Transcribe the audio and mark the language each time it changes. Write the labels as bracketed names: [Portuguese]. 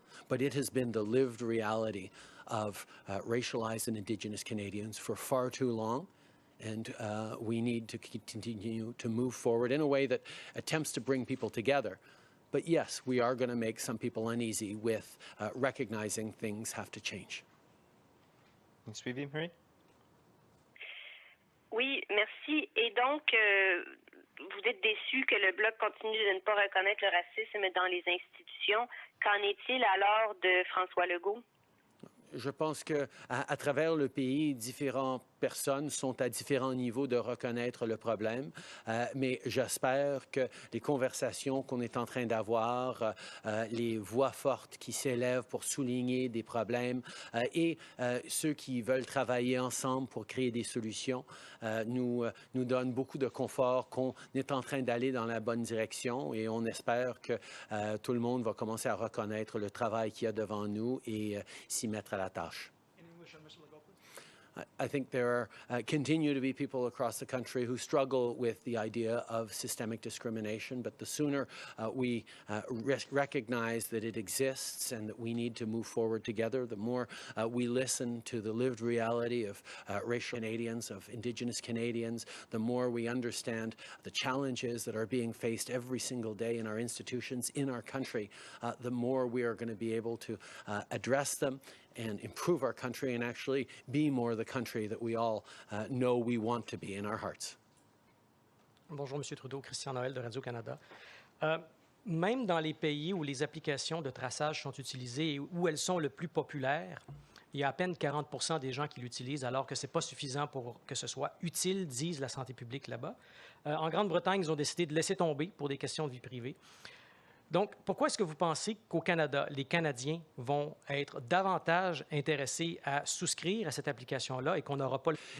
[English] But it has been the lived reality of racialized and Indigenous Canadians for far too long. And we need to continue to move forward in a way that attempts to bring people together. But yes, we are going to make some people uneasy with recognizing things have to change. [French] Suivi, Marie? Oui, merci. Et donc, vous êtes déçu que le Bloc continue de ne pas reconnaître le racisme dans les institutions. Qu'en est-il alors de François Legault? Je pense qu'à travers le pays, différentes personnes sont à différents niveaux de reconnaître le problème, mais j'espère que les conversations qu'on est en train d'avoir, les voix fortes qui s'élèvent pour souligner des problèmes et ceux qui veulent travailler ensemble pour créer des solutions nous donnent beaucoup de confort qu'on est en train d'aller dans la bonne direction et on espère que tout le monde va commencer à reconnaître le travail qu'il y a devant nous et s'y mettre à la tâche. [English] I think there continue to be people across the country who struggle with the idea of systemic discrimination, but the sooner we recognize that it exists and that we need to move forward together, the more we listen to the lived reality of racial Canadians, of Indigenous Canadians, the more we understand the challenges that are being faced every single day in our institutions, in our country, the more we are going to be able to address them and improve our country and actually be more the country that we all know we want to be in our hearts. [French] Bonjour, M. Trudeau. Christian Noël de Radio-Canada. Même dans les pays où les applications de traçage sont utilisées et où elles sont le plus populaires, il y a à peine 40 % des gens qui l'utilisent, alors que ce n'est pas suffisant pour que ce soit utile, disent la santé publique là-bas. En Grande-Bretagne, ils ont décidé de laisser tomber pour des questions de vie privée. Donc, pourquoi est-ce que vous pensez qu'au Canada, les Canadiens vont être davantage intéressés à souscrire à cette application-là et qu'on n'aura pas...